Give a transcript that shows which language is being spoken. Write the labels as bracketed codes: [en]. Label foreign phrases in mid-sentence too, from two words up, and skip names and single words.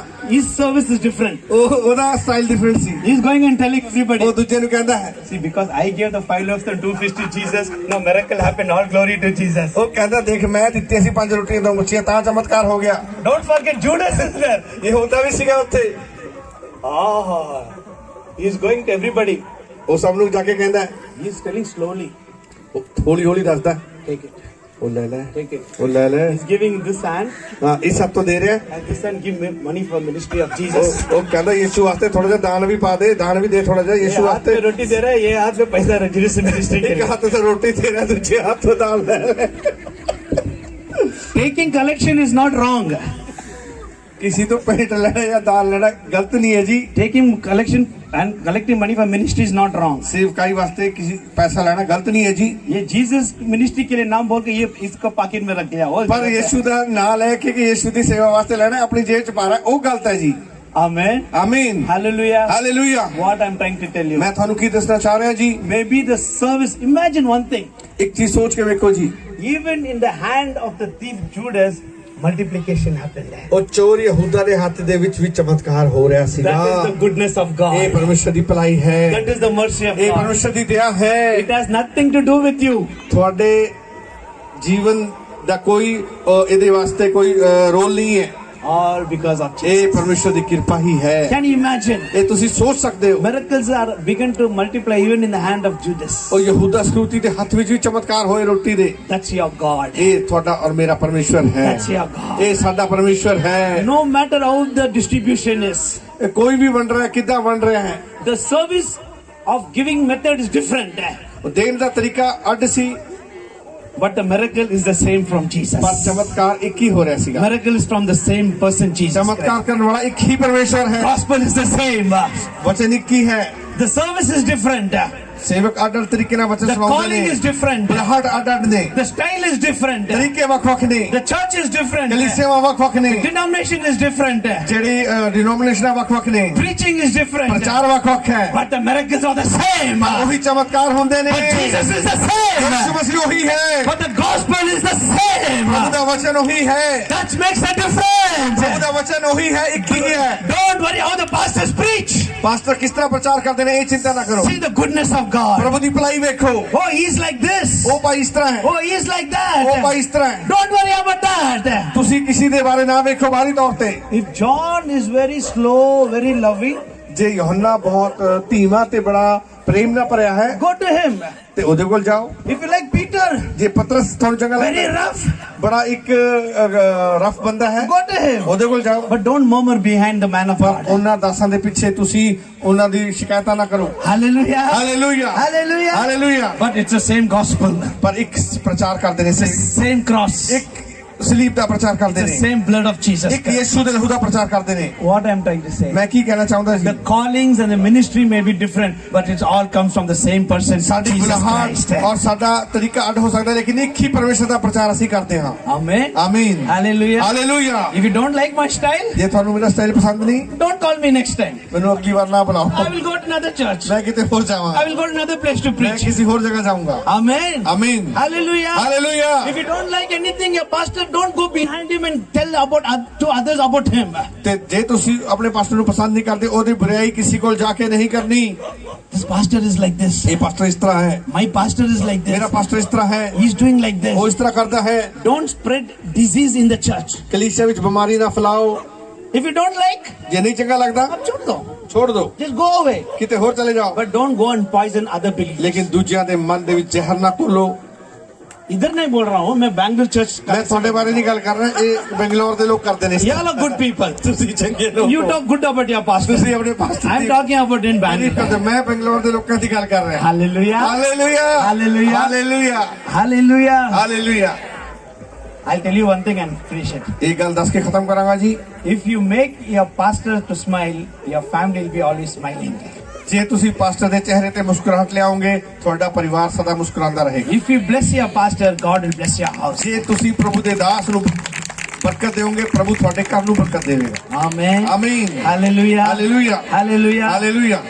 [en] His service is different. [pa] ਉਹਦਾ [en] style different [pa] ਸੀ [en] He's going and telling everybody. [pa] ਉਹ ਦੂਜੇ ਨੂੰ ਕਹਿੰਦਾ ਹੈ [en] See, because I gave the 5 loaves and 2 fish to Jesus, no miracle happened. All glory to Jesus. [pa] ਉਹ ਕਹਿੰਦਾ ਦੇਖ ਮੈਂ ਦਿੱਤੀਆਂ ਸੀ 5 ਰੋਟੀਆਂ ਦੋ ਮੱਛੀਆਂ ਤਾਂ ਚਮਤਕਾਰ ਹੋ ਗਿਆ [en] Don't forget Judas is there. [pa] ਇਹ ਹੁੰਦਾ ਵੀ ਸੀਗਾ ਉੱਥੇ [en] Ah, he's going to everybody. [pa] ਉਹ ਸਭ ਨੂੰ ਜਾ ਕੇ ਕਹਿੰਦਾ ਹੈ, [en] He's telling slowly. [pa] ਉਹ ਹੌਲੀ ਹੌਲੀ ਦੱਸਦਾ [en] Take it. [pa] ਉਹ ਲੈ ਲੈ [en] Take it. [pa] ਉਹ ਲੈ ਲੈ [en] He's giving this hand, [pa] ਹਾਂ ਇਸ ਹੱਥ ਤੋਂ ਦੇ ਰਿਹਾ [en] and this hand give me money for ministry of Jesus. [pa] ਉਹ ਕਹਿੰਦਾ ਯਿਸੂ ਵਾਸਤੇ ਥੋੜਾ ਜਿਹਾ ਦਾਨ ਵੀ ਪਾ ਦੇ ਦਾਨ ਵੀ ਦੇ ਥੋੜਾ ਜਿਹਾ [hi] ये [pa] ਯਿਸੂ [hi] हाथ [pa] ਵਾਸਤੇ [hi] में रोटी दे रहा है, ये हाथ में पैसा [en] register ministry [hi] के [pa] ਇੱਕ [hi] लिए. [pa] ਹੱਥ ਤੋਂ ਰੋਟੀ ਦੇ ਰਿਹਾ ਦੂਜੇ ਹੱਥ ਤੋਂ ਦਾਨ ਲੈ ਲੈ [en] Taking collection is not wrong. [pa] ਕਿਸੇ ਤੋਂ ਪੇਟ ਲੈਣਾ ਜਾਂ ਦਾਨ ਲੈਣਾ ਗਲਤ ਨਹੀਂ ਹੈ ਜੀ [en] Taking collection and collecting money for ministry is not wrong. [pa] ਸੇਵਕਾਈ ਵਾਸਤੇ ਕਿਸੇ ਪੈਸਾ ਲੈਣਾ ਗਲਤ ਨਹੀਂ ਹੈ ਜੀ [hi] ये जीसस मिनिस्ट्री के लिए नाम बोल के ये इसको पॉकेट में रख लिया. [pa] ਪਰ ਯਿਸੂ ਦਾ ਨਾਂ ਲੈ ਕੇ ਕਿ ਯਿਸੂ ਦੀ ਸੇਵਾ ਵਾਸਤੇ ਲੈਣਾ ਆਪਣੀ ਜੇਬ ਚ ਪਾ ਰਿਹਾ ਉਹ ਗਲਤ ਹੈ ਜੀ [en] Amen. [pa] ਆਮੀਨ [en] Hallelujah. [pa] ਹਾਲੇਲੂਇਆ [en] What I'm trying to tell you. [pa] ਮੈਂ ਤੁਹਾਨੂੰ ਕੀ ਦੱਸਣਾ ਚਾਹ ਰਿਹਾ ਜੀ [en] Maybe the service. Imagine one thing. [pa] ਇੱਕ ਚੀਜ਼ ਸੋਚ ਕੇ ਵੇਖੋ ਜੀ [en] Even in the hand of the thief Judas, multiplication happened there. [pa] ਉਹ ਚੋਰ ਯਹੂਦਾ ਦੇ ਹੱਥ ਦੇ ਵਿੱਚ ਵੀ ਚਮਤਕਾਰ ਹੋ ਰਿਹਾ ਸੀਗਾ [en] That is the goodness of [pa] ਇਹ [en] God. [pa] ਪਰਮੇਸ਼ਰ ਦੀ ਭਲਾਈ ਹੈ [en] That is the mercy of [pa] ਇਹ [en] God. [pa] ਪਰਮੇਸ਼ਰ ਦੀ ਦਇਆ ਹੈ [en] It has nothing to do with you. [pa] ਤੁਹਾਡੇ ਜੀਵਨ ਦਾ ਕੋਈ ਇਹਦੇ ਵਾਸਤੇ ਕੋਈ ਰੋਲ ਨਹੀਂ ਹੈ [en] All because of Jesus. [pa] ਇਹ ਪਰਮੇਸ਼ਰ ਦੀ ਕਿਰਪਾ ਹੀ ਹੈ [en] Can you imagine? [pa] ਇਹ ਤੁਸੀਂ ਸੋਚ ਸਕਦੇ ਹੋ [en] Miracles are begun to multiply even in the hand of Judas. [pa] ਉਹ ਯਹੂਦਾ ਸਕਰੂਤੀ ਦੇ ਹੱਥ ਵਿੱਚ ਵੀ ਚਮਤਕਾਰ ਹੋਏ ਰੋਟੀ ਦੇ [en] That's your God. [pa] ਇਹ ਤੁਹਾਡਾ ਔਰ ਮੇਰਾ ਪਰਮੇਸ਼ਰ ਹੈ [en] That's your God. [pa] ਇਹ ਸਾਡਾ ਪਰਮੇਸ਼ਰ ਹੈ [en] No matter how the distribution is, [pa] ਇਹ ਕੋਈ ਵੀ ਵੰਡ ਰਿਹਾ ਕਿੱਦਾਂ ਵੰਡ ਰਿਹਾ ਹੈ [en] the service of giving method is different. [pa] ਉਹ ਦੇਣ ਦਾ ਤਰੀਕਾ ਅੱਡ ਸੀ [en] But the miracle is the same from Jesus. [pa] ਪਰ ਚਮਤਕਾਰ ਇੱਕ ਹੀ ਹੋ ਰਿਹਾ ਸੀਗਾ [en] Miracle is from the same person, Jesus [pa] ਚਮਤਕਾਰ [en] Christ. [pa] ਕਰਨ ਵਾਲਾ ਇੱਕ ਹੀ ਪਰਮੇਸ਼ਰ ਹੈ [en] Gospel is the same. [pa] ਵਚਨ ਇੱਕ ਹੀ ਹੈ [en] The service is different. [pa] ਸੇਵਕ ਅੱਡ ਤਰੀਕੇ ਨਾਲ ਵਚਨ [en] The [pa] ਸੁਣਾਉਂਦੇ [en] calling is [pa] ਨੇ [en] different. [pa] ਬਲਹਟ ਅੱਡ ਨੇ [en] The style is different. [pa] ਤਰੀਕੇ ਵੱਖ-ਵੱਖ ਨੇ [en] The church is different. [pa] ਕਲੀਸਿਆਵਾਂ ਵੱਖ-ਵੱਖ ਨੇ [en] Denomination is different. [pa] ਜਿਹੜੀ ਡਿਨੋਮੀਨੇਸ਼ਨਾਂ ਵੱਖ-ਵੱਖ ਨੇ [en] Preaching is different. [pa] ਪ੍ਰਚਾਰ ਵੱਖ-ਵੱਖ ਹੈ [en] But the miracles are the same. [pa] ਉਹੀ ਚਮਤਕਾਰ ਹੁੰਦੇ ਨੇ [en] But Jesus is the [pa] ਯਿਸੂ [en] same. [pa] ਮਸੀਹ ਉਹੀ ਹੈ [en] But the gospel is the same. [pa] ਪ੍ਰਭੂ ਦਾ ਵਚਨ ਉਹੀ ਹੈ [en] That makes a difference. [pa] ਪ੍ਰਭੂ ਦਾ ਵਚਨ ਉਹੀ ਹੈ ਇੱਕ ਹੀ ਹੈ [en] Don't worry how the pastors preach. [pa] ਪਾਸਟਰ ਕਿਸ ਤਰ੍ਹਾਂ ਪ੍ਰਚਾਰ ਕਰਦੇ ਨੇ ਇਹ ਚਿੰਤਾ ਨਾ ਕਰੋ [en] See the goodness of God. [pa] ਪ੍ਰਭੂ ਦੀ ਭਲਾਈ ਵੇਖੋ [en] Oh, he's like this. [pa] ਉਹ ਭਾਈ ਇਸ ਤਰ੍ਹਾਂ ਹੈ [en] Oh, he's like [pa] ਉਹ [en] that. [pa] ਭਾਈ ਇਸ ਤਰ੍ਹਾਂ ਹੈ [en] Don't worry about that. [pa] ਤੁਸੀਂ ਕਿਸੇ ਦੇ ਬਾਰੇ ਨਾ ਵੇਖੋ ਬਾਹਰੀ ਤੌਰ ਤੇ [en] If John is very slow, very loving, [pa] ਜੇ ਯੋਹੰਨਾ ਬਹੁਤ ਧੀਮਾ ਤੇ ਬੜਾ ਪ੍ਰੇਮ ਨਾਲ ਭਰਿਆ ਹੈ [en] go to him. [pa] ਤੇ ਉਹਦੇ ਕੋਲ ਜਾਓ [en] If you like Peter, [pa] ਜੇ ਪਤਰਸ ਤੁਹਾਨੂੰ ਚੰਗਾ [en] very [pa] ਲੱਗਦਾ [en] rough, [pa] ਬੜਾ ਇੱਕ ਰਫ ਬੰਦਾ ਹੈ [en] go to him. [pa] ਉਹਦੇ ਕੋਲ ਜਾਓ [en] But don't murmur behind the man of [pa] ਪਰ [en] God. [pa] ਉਹਨਾਂ ਦਾਸਾਂ ਦੇ ਪਿੱਛੇ ਤੁਸੀਂ ਉਹਨਾਂ ਦੀ ਸ਼ਿਕਾਇਤਾਂ ਨਾ ਕਰੋ [en] Hallelujah. [pa] ਹਾਲੇਲੂਇਆ [en] Hallelujah. [pa] ਹਾਲੇਲੂਇਆ [en] But it's the same gospel. [pa] ਪਰ ਇੱਕ ਪ੍ਰਚਾਰ ਕਰਦੇ ਨੇ [en] The same cross. [pa] ਇੱਕ ਸਲੀਬ ਦਾ ਪ੍ਰਚਾਰ ਕਰਦੇ [en] The [pa] ਨੇ [en] same blood of Jesus [pa] ਇੱਕ [en] Christ. [pa] ਯਿਸੂ ਦੇ ਲਹੂ ਦਾ ਪ੍ਰਚਾਰ ਕਰਦੇ ਨੇ [en] What I'm trying to say. [pa] ਮੈਂ ਕੀ ਕਹਿਣਾ ਚਾਹੁੰਦਾ ਸੀ [en] The callings and the ministry may be different, but it all comes from the same person, [pa] ਸਾਡੀ [en] Jesus [pa] ਬੁਲਾਹਟ [en] Christ. [pa] ਔਰ ਸਾਡਾ ਤਰੀਕਾ ਅੱਡ ਹੋ ਸਕਦਾ ਲੇਕਿਨ ਇੱਕ ਹੀ ਪਰਮੇਸ਼ਰ ਦਾ ਪ੍ਰਚਾਰ ਅਸੀਂ ਕਰਦੇ ਹਾਂ [en] Amen. [pa] ਆਮੀਨ [en] Hallelujah. [pa] ਹਾਲੇਲੂਇਆ [en] If you don't like my style, [pa] ਜੇ ਤੁਹਾਨੂੰ ਮੇਰਾ ਸਟਾਈਲ ਪਸੰਦ ਨਹੀਂ [en] don't call me next time. [pa] ਮੈਨੂੰ ਅਗਲੀ ਵਾਰ ਨਾ ਬੁਲਾਓ [en] I will go to another church. [pa] ਮੈਂ ਕਿਤੇ ਹੋਰ ਜਾਵਾਂਗਾ [en] I will go to another place to [pa] ਮੈਂ [en] preach. [pa] ਕਿਸੇ ਹੋਰ ਜਗ੍ਹਾ ਜਾਊਂਗਾ [en] Amen. [pa] ਆਮੀਨ [en] Hallelujah. [pa] ਹਾਲੇਲੂਇਆ [en] If you don't like anything, your pastor, don't go behind him and tell about to others about him. [pa] ਤੇ ਜੇ ਤੁਸੀਂ ਆਪਣੇ ਪਾਸਟਰ ਨੂੰ ਪਸੰਦ ਨਹੀਂ ਕਰਦੇ ਉਹਦੀ ਬੁਰਾਈ ਕਿਸੇ ਕੋਲ ਜਾ ਕੇ ਨਹੀਂ ਕਰਨੀ [en] This pastor is like this. [pa] ਇਹ ਪਾਸਟਰ ਇਸ ਤਰ੍ਹਾਂ ਹੈ [en] My pastor is like this. [pa] ਮੇਰਾ ਪਾਸਟਰ ਇਸ ਤਰ੍ਹਾਂ ਹੈ [en] He's doing like this. [pa] ਉਹ ਇਸ ਤਰ੍ਹਾਂ ਕਰਦਾ ਹੈ [en] Don't spread disease in the church. [pa] ਕਲੀਸਿਆ ਵਿੱਚ ਬਿਮਾਰੀ ਨਾ ਫੈਲਾਓ [en] If you don't like, [pa] ਜੇ ਨਹੀਂ ਚੰਗਾ ਲੱਗਦਾ [hi] अब छोड़ दो. [pa] ਛੋੜ ਦਿਓ [en] Just go away. [pa] ਕਿਤੇ ਹੋਰ ਚਲੇ ਜਾਓ [en] But don't go and poison other believers. [pa] ਲੇਕਿਨ ਦੂਜਿਆਂ ਦੇ ਮਨ ਦੇ ਵਿੱਚ ਜ਼ਹਿਰ ਨਾ ਘੋਲੋ [hi] इधर नहीं बोल रहा हूँ मैं बैंगलोर चर्च [pa] ਮੈਂ ਤੁਹਾਡੇ ਬਾਰੇ ਨਹੀਂ ਗੱਲ ਕਰ ਰਿਹਾ ਇਹ ਬੰਗਲੌਰ ਦੇ ਲੋਕ ਕਰਦੇ ਨੇ [en] You all are good people. [pa] ਤੁਸੀਂ ਚੰਗੇ ਲੋਕ [en] You talk good about your pastor. [pa] ਤੁਸੀਂ ਆਪਣੇ ਪਾਸਟਰ [en] I'm talking about in Bangalore. [pa] ਮੈਂ ਬੰਗਲੌਰ ਦੇ ਲੋਕਾਂ ਦੀ ਗੱਲ ਕਰ ਰਿਹਾ [en] Hallelujah. [pa] ਹਾਲੇਲੂਇਆ [en] Hallelujah. [pa] ਹਾਲੇਲੂਇਆ [en] Hallelujah. [pa] ਹਾਲੇਲੂਇਆ [en] I'll tell you one thing and finish it. [pa] ਇਹ ਗੱਲ ਦੱਸ ਕੇ ਖਤਮ ਕਰਾਂਗਾ ਜੀ [en] If you make your pastor to smile, your family will be always smiling. [pa] ਜੇ ਤੁਸੀਂ ਪਾਸਟਰ ਦੇ ਚਿਹਰੇ ਤੇ ਮੁਸਕਰਾਹਟ ਲਿਆਓਗੇ ਤੁਹਾਡਾ ਪਰਿਵਾਰ ਸਦਾ ਮੁਸਕਰਾਉਂਦਾ ਰਹੇਗਾ [en] If you bless your pastor, God will bless your house. [pa] ਜੇ ਤੁਸੀਂ ਪ੍ਰਭੂ ਦੇ ਦਾਸ ਨੂੰ ਬਰਕਤ ਦੇਵੋਗੇ ਪ੍ਰਭੂ ਤੁਹਾਡੇ ਘਰ ਨੂੰ ਬਰਕਤ ਦੇਵੇਗਾ [en] Amen. [pa] ਆਮੀਨ [en] Hallelujah. [pa] ਹਾਲੇਲੂਇਆ [en] Hallelujah. [pa] ਹਾਲੇਲੂਇਆ